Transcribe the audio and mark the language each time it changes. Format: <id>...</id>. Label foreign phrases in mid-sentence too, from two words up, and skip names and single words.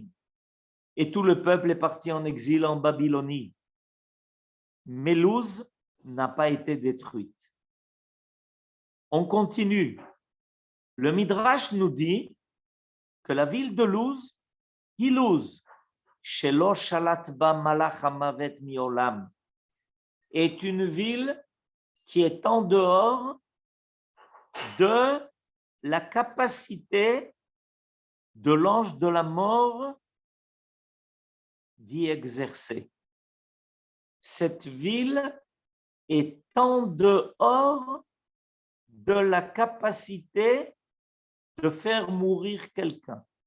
<fr>Et tout le peuple est parti en exil en Babylonie. Mais Luz n'a pas été détruite. On continue. Le Midrash nous dit que la ville de Luz, Luz,</fr> <he>שלא שלט בה מלאך המוות מעולם,</he> <fr>est une ville qui est en dehors de la capacité de l'ange de la mort d'y exercer. Cette ville est en dehors de la capacité de faire mourir quelqu'un.</fr>